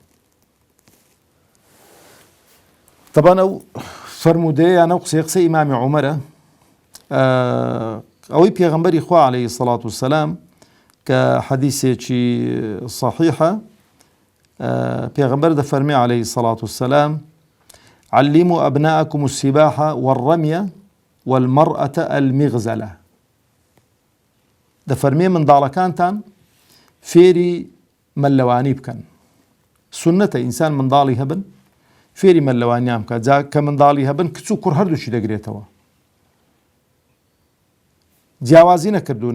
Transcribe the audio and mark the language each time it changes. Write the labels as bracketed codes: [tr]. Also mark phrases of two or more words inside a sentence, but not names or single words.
[ckb] طبعا ئەو فەرمودەیە یان ئەو قسەی ئیمامی عومەرە، ئەوەی پێغەمبەری خوا [ar] عەلەیهی سەڵات وسەلام [ckb] کە حەدیثێکی صحیحە، پێغەمبەر دەفەرمێ [ar] عەلەیهی سەڵات وسەلام علموا أبناءكم السباحة والرمية والمرأة المغزلة. [ckb] دەفەرمێ منداڵەکانتان فێری مەلەوانی بکەن. سنەتە ئینسان منداڵی هەبن فێری مەلەوانیان بکات. جا کە منداڵی هەبن کچ و کوڕ هەردووشی دەگرێتەوە، جیاوازی نەکردوون.